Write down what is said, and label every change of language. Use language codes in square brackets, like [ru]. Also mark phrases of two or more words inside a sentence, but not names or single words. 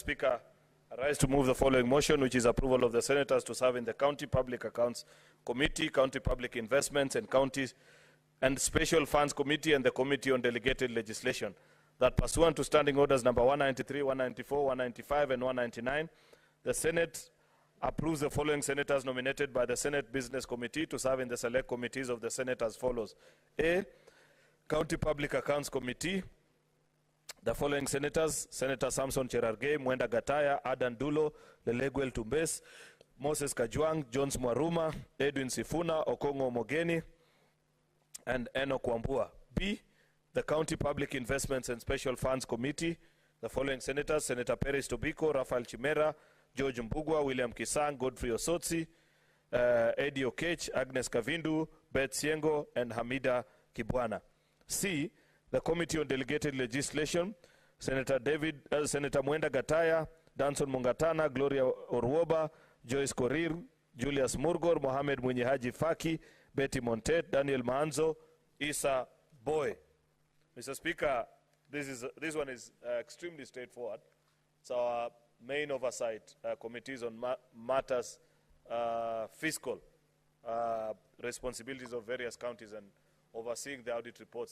[en] Speaker, I rise to move the following motion, which is approval of the senators to serve in the County Public Accounts Committee, County Public Investments and Counties and Special Funds Committee, and the Committee on Delegated Legislation, that pursuant to Standing Orders number 193, 194, 195, and 199, the Senate approves the following senators nominated by the Senate Business Committee to serve in the select committees of the Senate as follows. A. County Public Accounts Committee, the following senators: Senator Samson Cherargei, Mwenda Gataya, Adan Dulo, Leleguel Tumbes, Moses Kajwang, Jones Mwaruma, Edwin Sifuna, Okongo Omogeni, and Enoch Kwambua. B. The County Public Investments and Special Funds Committee, the following senators: Senator Peris Tobiko, Rafael Chimera, George Mbugwa, William Kisang, Godfrey Osotsi, Eddie Okech, Agnes Kavindu, Beth Siengo, and Hamida Kibwana. C. The Committee on Delegated Legislation, Senator Mwenda Gataya, Danson Mungatana, Gloria Orwoba, Joyce Korir, Julius Murgor, Mohammed Mwinyi Haji Faki, Betty Montet, Daniel Manzo, Isa Boy. Mr. Speaker, this one is extremely straightforward. It's our main oversight committees on matters fiscal responsibilities of various counties and overseeing the audit reports.